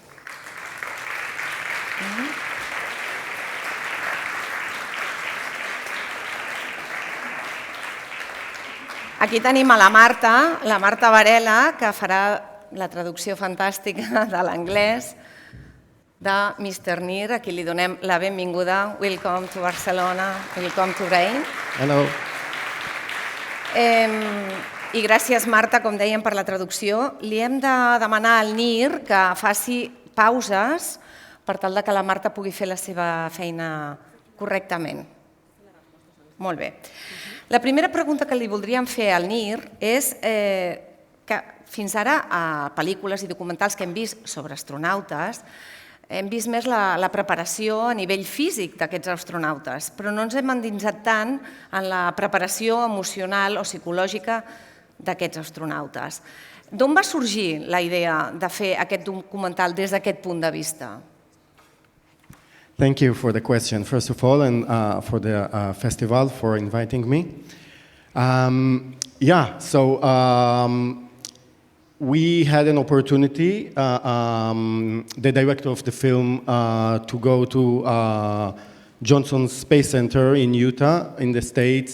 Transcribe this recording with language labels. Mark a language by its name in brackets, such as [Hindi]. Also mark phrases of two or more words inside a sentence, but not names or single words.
[Catalan] Aquí tenim a la Marta Varela, que farà la traducció fantàstica de l'anglès de Mr. Nir, a qui li donem la benvinguda. [English] Welcome to Barcelona, welcome to Brain. Hello. [Catalan] I gràcies, Marta, com dèiem, per la traducció. Li hem de demanar al Nir que faci pauses per tal que la Marta pugui fer la seva feina correctament. Molt bé. La primera pregunta que li voldríem fer al Nir és que fins ara a pel·lícules i documentals que hem vist sobre astronautes hem vist més la preparació a nivell físic d'aquests astronautes, però no ens hem endinsat tant en la preparació emocional o psicològica d'aquests astronautes. D'on va sorgir la idea de fer aquest documental des d'aquest punt de vista? [English] Thank you for the question, first of all, and for the festival for inviting me. We had an opportunity, the director of the film, to go to Johnson Space Center in Utah, in the States.